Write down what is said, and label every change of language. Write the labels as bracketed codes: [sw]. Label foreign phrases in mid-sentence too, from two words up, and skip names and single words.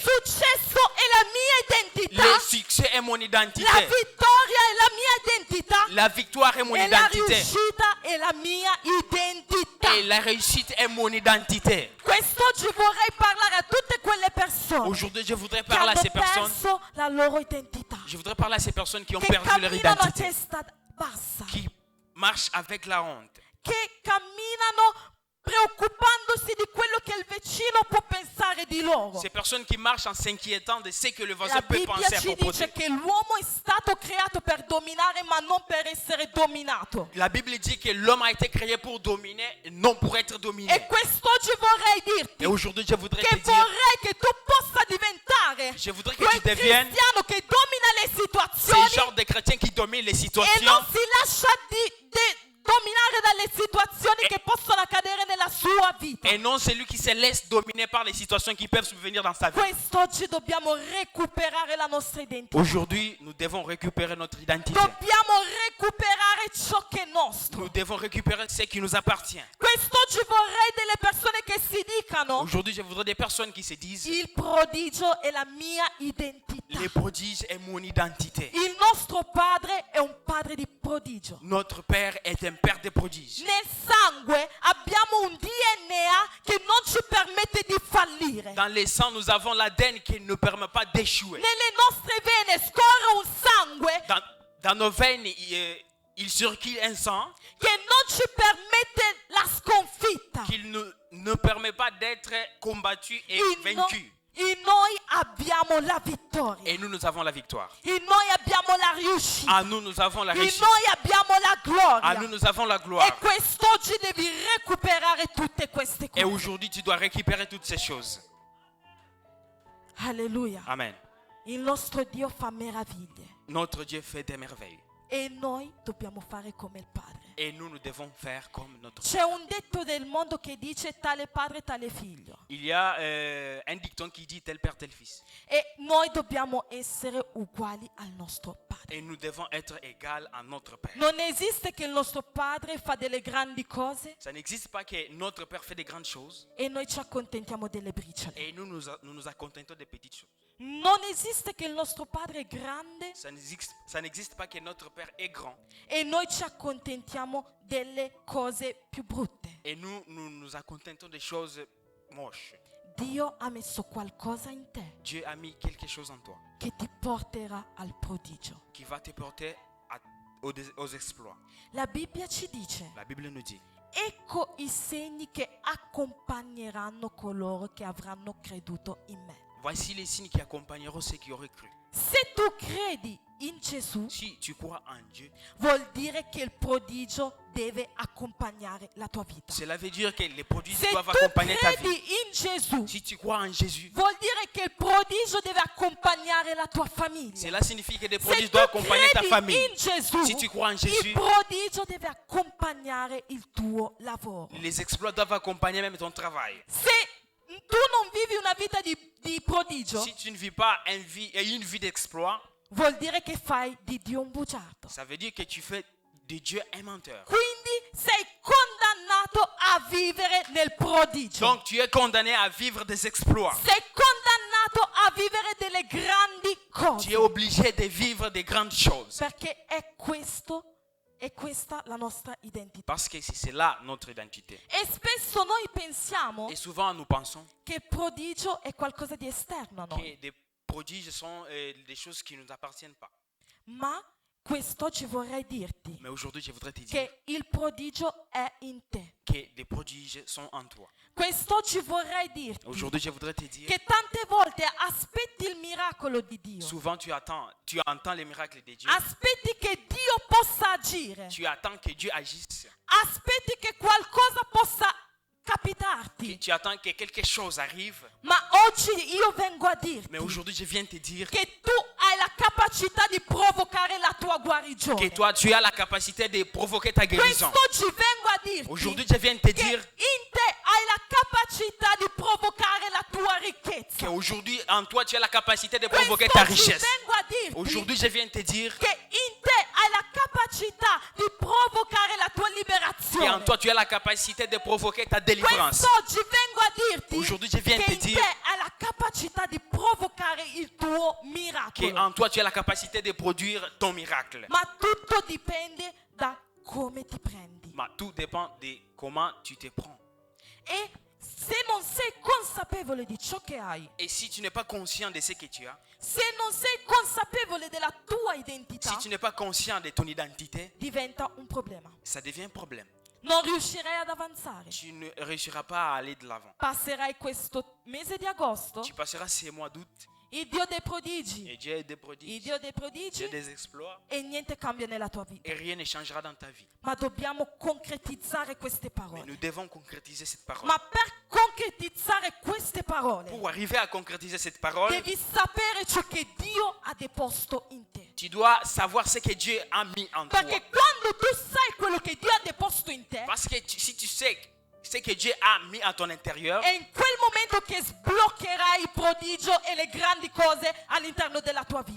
[it] successo è la mia identità. [fr] Le succès est mon identité. [it] La vittoria è la mia identità. [fr] La victoire est mon [it] E la [fr] identité. [it] riuscita è la mia identità. [fr] Et la réussite est mon identité. [it] Quest'oggi vorrei parlare a tutte quelle persone [fr] Aujourd'hui, je voudrais [it] che [fr] parler à [it] hanno [fr] ces personnes. [it] perso la loro identità, [fr] Je voudrais parler à ces personnes qui ont [it] che [fr] perdu leur [it] camminano a [fr] identité. [it] testa bassa, [fr] Qui marchent avec la honte. [it] che camminano preoccupandosi di quello che il vicino può pensare di loro. [fr] Ces personnes qui marchent en s'inquiétant de ce que le voisin [it] La [fr] peut [it] Bibbia [fr] penser à [it] ci [fr] propos [it] dice [fr] d'eux. [it] che l'uomo è stato creato per dominare ma non per essere dominato. [fr] La Bible dit que l'homme a été créé pour dominer et non pour être dominé. [it] E quest'oggi vorrei dirti [fr] Et aujourd'hui, je voudrais te [it] che [fr] dire, [it] vorrei che tu possa diventare [fr] je voudrais que [it] quel [fr] tu deviennes [it] cristiano che domina le [fr] ce [it] situazioni [fr] genre de chrétien qui domine les [it] e [fr] situations [it] non si lascia dominare dalle situazioni che possono accadere nella sua vita. [fr] et non celui qui se laisse dominer par les situations qui peuvent survenir dans sa vie. [it] Quest'oggi dobbiamo recuperare la nostra identità. [fr] Aujourd'hui, nous devons récupérer notre identité. [it] Dobbiamo recuperare ciò che è nostro. [fr] Nous devons récupérer ce qui nous appartient. [it] Quest'oggi vorrei delle persone che si dicano: [fr] Aujourd'hui, je voudrais des personnes qui se disent, [it] il prodigio è la mia identità. [fr] les prodiges est mon identité. [it] Il nostro padre è un padre di prodigio. [fr] Notre Père est un Père de prodiges. [it] Nel sangue abbiamo un DNA che non ci permette di fallire. [fr] Dans le sang, nous avons l'ADN qui ne permet pas d'échouer. [it] Nelle nostre vene scorre un sangue [fr] Dans nos veines, il circule un sang [it] che non ci permette la sconfitta. [fr] qui ne permet pas d'être combattu et vaincu. [it] In noi abbiamo la vittoria. [fr] Et nous avons la victoire. [it] In noi abbiamo la riuscita. [fr] À nous, nous avons la [it] In [fr] réussite. [it] noi abbiamo la [fr] À [it] gloria. [fr] nous, nous avons la [it] E [fr] gloire. [it] quest'oggi devi recuperare tutte queste [fr] Et [it] cose. [fr] aujourd'hui, tu dois récupérer toutes ces choses. [it] Alleluia. Amen. Il nostro Dio fa meraviglie. [fr] Notre Dieu fait des merveilles. [it] E noi dobbiamo fare come il Padre. [fr] Et nous devons faire comme notre [it] C'è un detto del mondo che dice tale padre, tale figlio. [fr] Il y a un dicton qui dit tel père, tel fils. [it] E noi dobbiamo essere uguali al nostro padre. [fr] Et nous devons être égaux à notre père. [it] Non esiste che il nostro padre fa delle grandi cose [fr] Ça n'existe pas que notre père fait des grandes choses [it] e noi ci accontentiamo delle briciole. [fr] et nous nous accontentons des petites choses. [it] Non esiste che il nostro padre è grande [fr] Ça n'existe pas que notre père est grand [it] e noi ci accontentiamo delle cose più brutte. [fr] et nous accontentons des choses moches. [it] Dio ha messo qualcosa in te [fr] Dieu a mis quelque chose en toi [it] che ti porterà al prodigio. [fr] qui va te porter aux exploits. [it] La Bibbia ci dice: [fr] La Bible nous dit, [it] ecco i segni che accompagneranno coloro che avranno creduto in me. [fr] voici les signes qui accompagneront ceux qui auraient cru. [it] Se tu credi in Gesù, [fr] Si tu crois en Dieu, [it] vuol dire che il prodigio deve accompagnare la tua vita. [fr] cela veut dire que les prodiges [it] Se [fr] doivent [it] tu [fr] accompagner ta vie. [it] credi in Gesù, [fr] Si tu crois en Jésus, [it] vuol dire che il prodigio deve accompagnare la tua famiglia. [fr] cela signifie que des [it] Se [fr] prodiges [it] tu [fr] doivent accompagner ta [it] credi [fr] famille. [it] in Gesù, [fr] Si tu crois en [it] il [fr] Jésus, [it] prodigio deve accompagnare il tuo lavoro. [fr] les exploits doivent accompagner même ton travail. [it] Se tu non vivi una vita di prodigio, [fr] Si tu ne vis pas une vie d'exploit, [it] vuol dire che fai di Dio un bugiardo. [fr] ça veut dire que tu fais de Dieu un menteur. [it] Quindi sei condannato a vivere nel prodigio. [fr] Donc tu es condamné à vivre des exploits. [it] Sei condannato a vivere delle grandi [fr] Tu es [it] cose. [fr] obligé de vivre des grandes choses. [it] Perché è questa la nostra identità. [fr] Parce que c'est là notre identité. [it] E spesso noi pensiamo [fr] Et souvent nous pensons [it] che il prodigio è qualcosa di esterno a noi. [fr] que des prodiges sont des choses qui ne nous appartiennent pas. [it] Ma quest'oggi vorrei dirti [fr] Mais aujourd'hui, je voudrais te dire [it] che il prodigio è in te. [fr] que des prodiges sont en toi. [it] Quest'oggi vorrei dirti [fr] Aujourd'hui, je voudrais te dire, [it] che tante volte aspetti il miracolo di Dio. [fr] souvent tu entends les miracles de Dieu. [it] Aspetti che Dio possa agire. [fr] Tu attends que Dieu agisse. [it] Aspetti che qualcosa possa capitarti. [fr] Tu attends que quelque chose arrive. [it] Ma oggi io vengo a dirti [fr] Mais aujourd'hui, je viens te dire [it] che tu hai la capacità di provocare la tua guarigione. [fr] que toi, tu as la capacité de provoquer ta guérison. [it] Quest'oggi vengo a dirti [fr] Aujourd'hui, je viens te [it] che [fr] dire [it] in te hai la capacità di provocare la tua ricchezza. [fr] qu'aujourd'hui, en toi, tu as la capacité de provoquer ta [it] Quest'oggi [fr] richesse. [it] vengo a dirti [fr] Aujourd'hui, je viens te dire [it] che in te hai la capacità di provocare la tua [fr] qu'en [it] liberazione. [fr] toi, tu as la capacité de provoquer ta délivrance. [it] Quest'oggi vengo a dirti [fr] Aujourd'hui, je viens [it] che [fr] te [it] in te [fr] dire [it] hai la capacità di provocare il tuo miracolo. [fr] qu'en toi, tu as la capacité de produire ton miracle. [it] Ma tutto dipende da come ti prendi. [fr] Mais tout dépend de comment tu te prends. [it] E se non sei consapevole di ciò che hai, [fr] Et si tu n'es pas conscient de ce que tu as, [it] se non sei consapevole della tua identità, [fr] si tu n'es pas conscient de ton identité, [it] diventa un problema. [fr] ça devient un problème. [it] Non riuscirai ad avanzare. [fr] Tu ne réussiras pas à aller de l'avant. [it] Passerai questo mese di agosto, [fr] Tu passeras ces mois d'août [it] il Dio dei prodigi, [fr] et Dieu est des [it] il [fr] prodiges, [it] Dio dei [fr] Dieu [it] prodigi, [fr] des exploits [it] e niente cambia nella tua vita. [fr] et rien ne changera dans ta vie. [it] Ma dobbiamo concretizzare queste [fr] Mais [it] parole. [fr] nous devons concrétiser cette parole. [it] Ma per concretizzare queste parole, [fr] Pour arriver à concrétiser cette parole, [it] devi sapere ciò che Dio ha deposto in te. [fr] tu dois savoir ce que Dieu a mis en toi. [it] Perché quando tu sai quello che Dio ha deposto in te, [fr] Parce que si tu sais ce que Dieu a mis à ton intérieur, [it] è in quel momento che sbloccherai il prodigio e le grandi cose all'interno della tua vita.